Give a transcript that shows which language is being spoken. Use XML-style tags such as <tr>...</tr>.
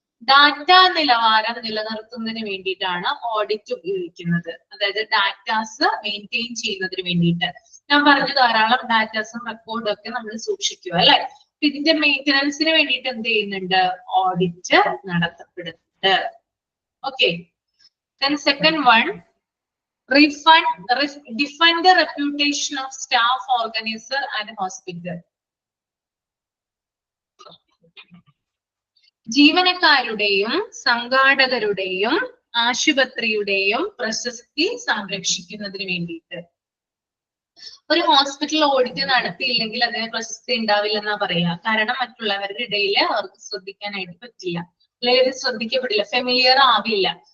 <ml>Data നിലവാരം നിലനിർത്തുന്നതിന് വേണ്ടിയിട്ടാണ് ഓഡിറ്റ് ഉപയോഗിക്കുന്നത്. അതായത് ഡാറ്റാസ് മെയിൻറ്റെയിൻ ചെയ്യുന്നതിന് വേണ്ടിയിട്ട്. ഞാൻ പറഞ്ഞു ധാരാളം ഡാറ്റാസും റെക്കോർഡും ഒക്കെ നമ്മൾ സൂക്ഷിക്കുക അല്ലെ. ഇതിന്റെ മെയിൻ്റനൻസിന് വേണ്ടിയിട്ട് എന്ത് ചെയ്യുന്നുണ്ട്? Audit നടത്തപ്പെടുന്നുണ്ട്. Okay.</ml> <en>Then second one, define the reputation of staff, organizer and hospital.</en> <ml>ജീവനക്കാരുടെയും സംഘാടകരുടെയും ആശുപത്രിയുടെയും പ്രശസ്തി സംരക്ഷിക്കുന്നതിന് വേണ്ടിയിട്ട്. ഒരു ഹോസ്പിറ്റൽ ഓഡിറ്റ് നടത്തിയില്ലെങ്കിൽ അതിന് പ്രശസ്തി ഉണ്ടാവില്ലെന്നാ പറയാ. കാരണം മറ്റുള്ളവരുടെ ഇടയിൽ അവർക്ക് ശ്രദ്ധിക്കാനായിട്ട് പറ്റില്ല, അല്ലെങ്കിൽ ശ്രദ്ധിക്കപ്പെടില്ല, ഫെമിലിയർ ആവില്ല.</ml>